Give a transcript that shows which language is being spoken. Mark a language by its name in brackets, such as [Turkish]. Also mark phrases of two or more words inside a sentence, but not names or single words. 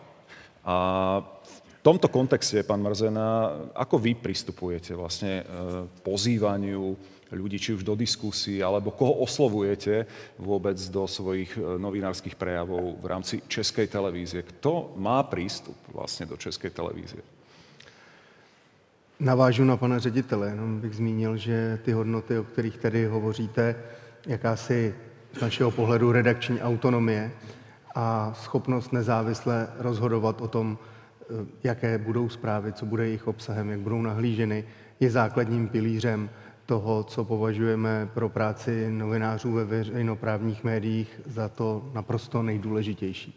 [Slovak] A v tomto kontexte, pán Mrzena, ako vy pristupujete vlastne pozývaniu ľudí, či už do diskusí, alebo koho oslovujete vôbec do svojich novinárskych prejavov v rámci Českej televízie? Kto má prístup vlastne do Českej televízie? [Czech] Navážu na pana ředitele, jenom bych zmínil, že ty hodnoty, o kterých tady hovoříte, jakási z našeho pohledu redakční autonomie a schopnost nezávisle rozhodovat o tom, jaké budou zprávy, co bude jejich obsahem, jak budou nahlíženy, je základním pilířem toho, co považujeme pro práci novinářů ve veřejnoprávních médiích za to naprosto nejdůležitější.